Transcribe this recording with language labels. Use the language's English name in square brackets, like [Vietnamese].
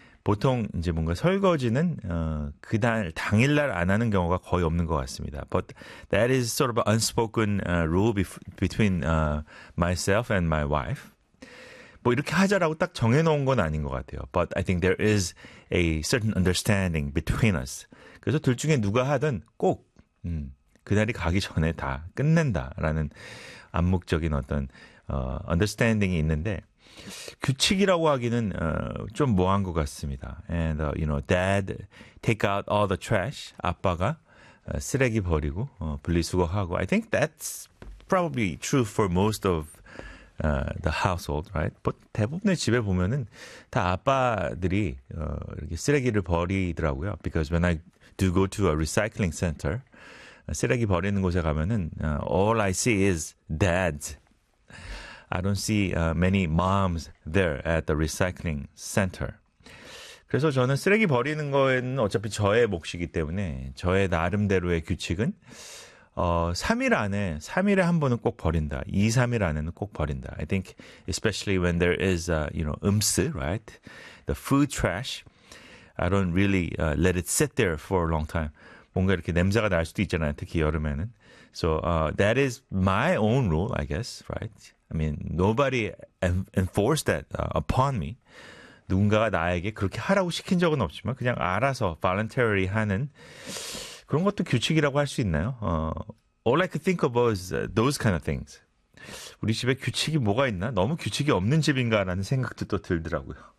[Korean] 보통 이제 뭔가 설거지는 그날 당일날 안 하는 경우가 거의 없는 것 같습니다. [English] But that is sort of an unspoken rule between myself and my wife. [Korean] 뭐 이렇게 하자라고 딱 정해놓은 건 아닌 것 같아요. [English] But I think there is a certain understanding between us. [Korean] 그래서 둘 중에 누가 하든 꼭 그날이 가기 전에 다 끝낸다라는 암묵적인 어떤 understanding이 있는데 규칙이라고 하기는 좀 모한 것 같습니다. [English] And you know, Dad take out all the trash. [Korean] 아빠가 쓰레기 버리고 분리수거하고. [English] I think that's probably true for most of the household, right? [Korean] But 대부분의 집에 보면은 다 아빠들이 이렇게 쓰레기를 버리더라고요. [English] Because when I do go to a recycling center, [Korean] 쓰레기 버리는 곳에 가면은 [English] all I see is dads. I don't see many moms there at the recycling center. [Korean] 그래서 저는 쓰레기 버리는 거에는 어차피 저의 몫이기 때문에 저의 나름대로의 규칙은 3일에 한 번은 꼭 버린다. 2, 3일 안에는 꼭 버린다. [English] I think especially when there is, right? The food trash, I don't really let it sit there for a long time. [Korean] 뭔가 이렇게 냄새가 날 수도 있잖아요. 특히 여름에는. [English] So that is my own rule, I guess, right? I mean, nobody enforced that upon me. [Korean] 누군가가 나에게 그렇게 하라고 시킨 적은 없지만 그냥 알아서 voluntarily 하는 그런 것도 규칙이라고 할 수 있나요? [English] All I could think of was those kind of things. [Korean] 우리 집에 규칙이 뭐가 있나? 너무 규칙이 없는 집인가라는 생각도 또 들더라고요.